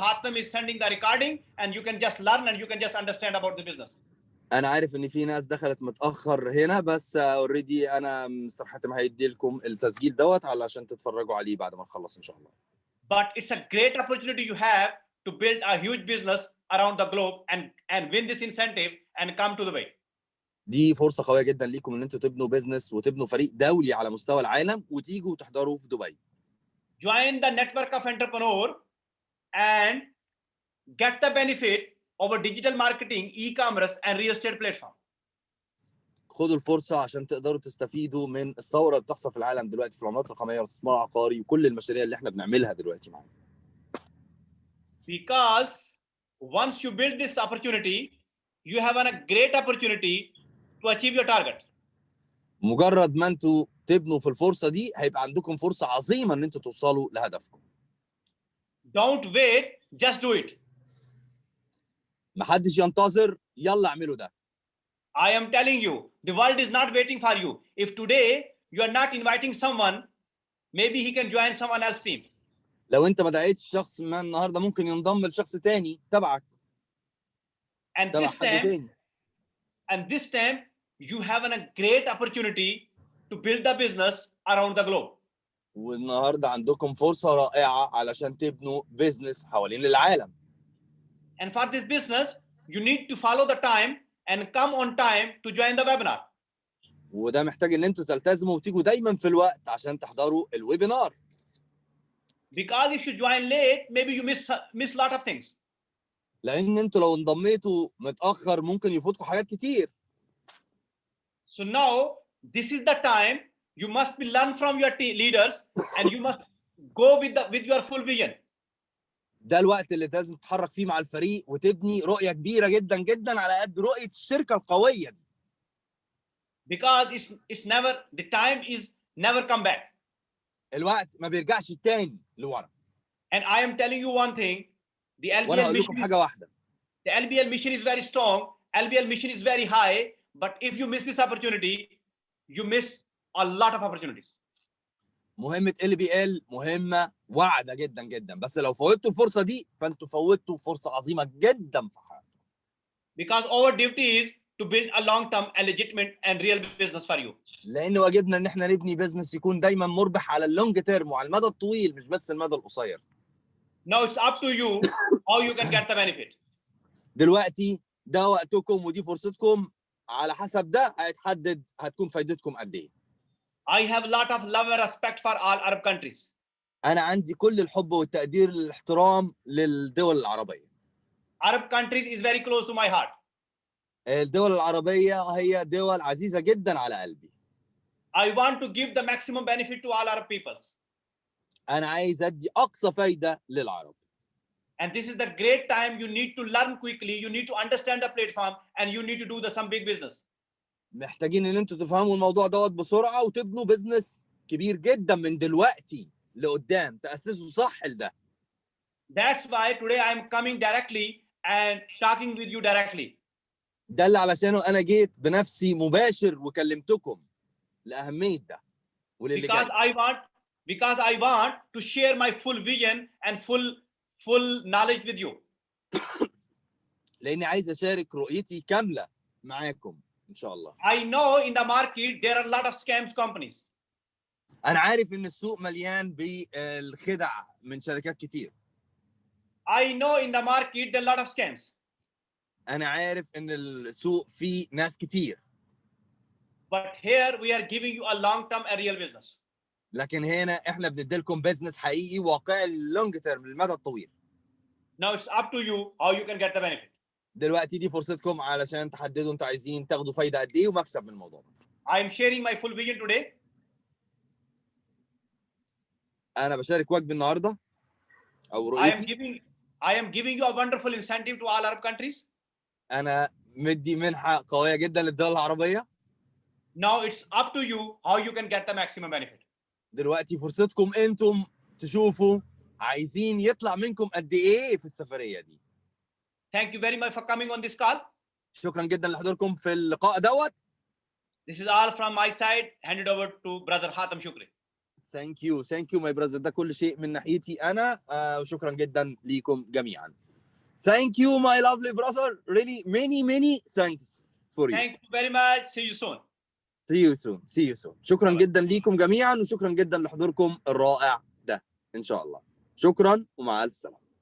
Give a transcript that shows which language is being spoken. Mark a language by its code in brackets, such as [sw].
[en] Hatem is sending the recording and you can just learn and you can just understand about the business. [ar] انا عارف ان في ناس دخلت متاخر هنا، بس اوريدي انا مستر حاتم هيدي لكم التسجيل دوت علشان تتفرجوا عليه بعد ما نخلص ان شاء الله. [en] But it's a great opportunity you have to build a huge business around the globe and win this incentive and come to Dubai. [ar] دي فرصه قويه جدا ليكم ان انتوا تبنوا بيزنس وتبنوا فريق دولي على مستوى العالم وتيجوا تحضروا في دبي. [en] Join the network of entrepreneur and get the benefit of a digital marketing, e-commerce and real estate platform. [ar] خدوا الفرصه عشان تقدروا تستفيدوا من الثوره اللي بتحصل في العالم دلوقتي في العملات الرقميه والاستثمار العقاري وكل المشاريع اللي احنا بنعملها دلوقتي معانا. [en] Because once you build this opportunity, you have a great opportunity to achieve your target. [ar] مجرد ما انتوا تبنوا في الفرصه دي هيبقى عندكم فرصه عظيمه ان انتوا توصلوا لهدفكم. [en] Don't wait, just do it. [ar] محدش ينتظر، يلا اعملوا ده. [en] I am telling you, the world is not waiting for you. If today you are not inviting someone, maybe he can join someone else's team. [ar] لو انت ما دعيتش شخص ما النهارده ممكن ينضم لشخص تاني تبعك. [en] And [ar] تبع [en] this [ar] حد [en] time, [ar] تاني. [en] and this time you have a great opportunity to build the business around the globe. [ar] والنهارده عندكم فرصه رائعه علشان تبنوا بيزنس حوالين العالم. [en] And for this business, you need to follow the time and come on time to join the webinar. [ar] وده محتاج ان انتوا تلتزموا وتيجوا دايما في الوقت عشان تحضروا الويبينار. [en] Because if you join late, maybe you miss lot of things. [ar] لان انتوا لو انضميتوا متاخر ممكن يفوتكم حاجات كتير. [en] So now this is the time you must be learn from your leaders and you must go with your full vision. [ar] ده الوقت اللي لازم تتحرك فيه مع الفريق وتبني رؤيه كبيره جدا جدا على قد رؤيه الشركه القويه دي. [en] Because it's never, the time is never come back. [ar] الوقت ما بيرجعش تاني لورا. [en] And I am telling you one thing, the [ar] وانا [en] LBL [ar] هقول لكم [en] mission, [ar] حاجه واحده. [en] the LBL mission is very strong, LBL mission is very high, but if you miss this opportunity, you miss a lot of opportunities. [ar] مهمه LBL مهمه واعده جدا جدا، بس لو فوتوا الفرصه دي فانتوا فوتوا فرصه عظيمه جدا في حياتكم. [en] Because our duty is to build a long-term and legitimate and real business for you. [ar] لان واجبنا ان احنا نبني بزنس يكون دايما مربح على اللونج تيرم وعلى المدى الطويل مش بس المدى القصير. [en] Now it's up to you how you can get the benefit. [ar] دلوقتي ده وقتكم ودي فرصتكم، على حسب ده هيتحدد هتكون فايدتكم قد ايه. [en] I have a lot of love and respect for all Arab countries. [ar] انا عندي كل الحب والتقدير والاحترام للدول العربيه. [en] Arab countries is very close to my heart. [ar] الدول العربيه هي دول عزيزه جدا على قلبي. [en] I want to give the maximum benefit to all Arab peoples. [ar] انا عايز ادي اقصى فايده للعرب. [en] And this is the great time you need to learn quickly, you need to understand the platform and you need to do some big business. [ar] محتاجين ان انتوا تفهموا الموضوع دوت بسرعه وتبنوا بزنس كبير جدا من دلوقتي لقدام، تاسسوا صح لده. [en] That's why today I am coming directly and talking with you directly. [ar] ده اللي علشانه انا جيت بنفسي مباشر وكلمتكم لاهميه ده وللي [en] Because [ar] جاي. [en] I want to share my full vision and full knowledge with you. [ar] لاني عايز اشارك رؤيتي كامله معاكم ان شاء الله. [en] I know in the market there are a lot of scams companies. [ar] انا عارف ان السوق مليان بالخدع من شركات كتير. [en] I know in the market there are a lot of scams. [ar] انا عارف ان السوق فيه ناس كتير. [en] But here we are giving you a long-term and real business. [ar] لكن هنا احنا بندي لكم بزنس حقيقي واقعي للونج تيرم للمدى الطويل. [en] Now it's up to you how you can get the benefit. [ar] دلوقتي دي فرصتكم علشان تحددوا انتوا عايزين تاخدوا فايده قد ايه ومكسب من الموضوع ده. [en] I am sharing my full vision today. [ar] انا بشارك واجبي النهارده او رؤيتي. [en] I am giving you a wonderful incentive to all Arab countries. [ar] انا مدي منحه قويه جدا للدول العربيه. [en] Now it's up to you how you can get the maximum benefit. [ar] دلوقتي فرصتكم انتم تشوفوا عايزين يطلع منكم قد ايه في السفريه دي. [en] Thank you very much for coming on this call. [ar] شكرا جدا لحضوركم في اللقاء دوت. [en] This is all from my side. Hand it over to brother Hatem Shukri. Thank you my brother. [ar] ده كل شيء من ناحيتي انا وشكرا جدا ليكم جميعا. [en] Thank you my lovely brother. Really many thanks for you. Thank you very much. See you soon. See you soon. [ar] شكرا جدا ليكم جميعا وشكرا جدا لحضوركم الرائع ده ان شاء الله. شكرا ومع الف سلامه.